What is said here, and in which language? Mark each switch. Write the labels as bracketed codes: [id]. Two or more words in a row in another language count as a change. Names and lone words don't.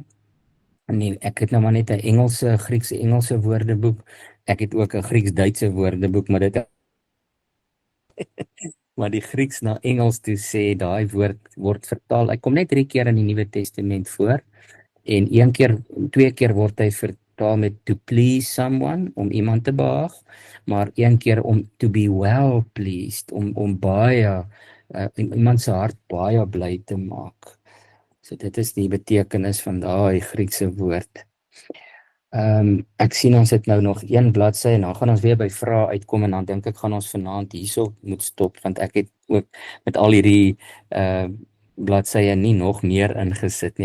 [af] Nee, ek het nou maar net 'n Grieks-Engelse woordeboek. Ek het ook 'n Grieks-Duitse woordeboek, maar die Grieks na Engels toe sê daai woord word vertaal. Hy kom net 3 keer in die Nuwe Testament voor en 2 keer word hy vertaal met [en] to please someone, [af] om iemand te behaag, maar 1 keer om [en] to be well pleased, [af] om baie iemand se hart baie bly te maak. So dit is die betekenis van daai Griekse woord. Ek sien ons het nou nog 1 bladsy en dan gaan ons weer by vrae uitkom en dan dink ek gaan ons vanaand hierso moet stop, want ek het ook met al hierdie bladsye nie nog meer ingesit nie.